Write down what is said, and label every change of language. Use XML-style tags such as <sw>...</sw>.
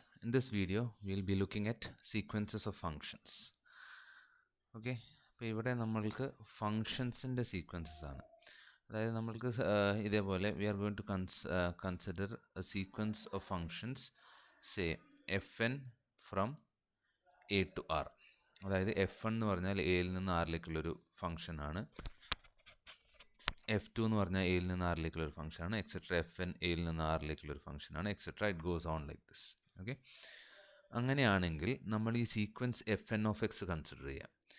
<en>In this video, we'll be looking at sequences of functions.</en> <ml>Okay, അപ്പോൾ ഇവിടെ നമ്മൾക്ക് ഫങ്ഷൻസിൻ്റെ sequences ആണ്. അതായത് നമ്മൾക്ക് ഇതേപോലെ</ml> <en>we are going to consider a sequence of functions, say fn from a to r.</en> <ml>അതായത് f1 എന്ന് പറഞ്ഞാൽ എയിൽ നിന്ന് ആറിലേക്കുള്ളൊരു ഫംഗ്ഷനാണ്, f2 എന്ന് പറഞ്ഞാൽ എയിൽ നിന്ന് ആറിലേക്കുള്ളൊരു ഫംഗ്ഷനാണ്, എക്സെട്ര fn എയിൽ നിന്ന് ആറിലേക്കുള്ളൊരു ഫംഗ്ഷനാണ്,</ml> <en>Etcetera it goes on like this.</en> <ml>Okay, അങ്ങനെയാണെങ്കിൽ നമ്മൾ ഈ sequence F N of X consider ചെയ്യാം.</ml>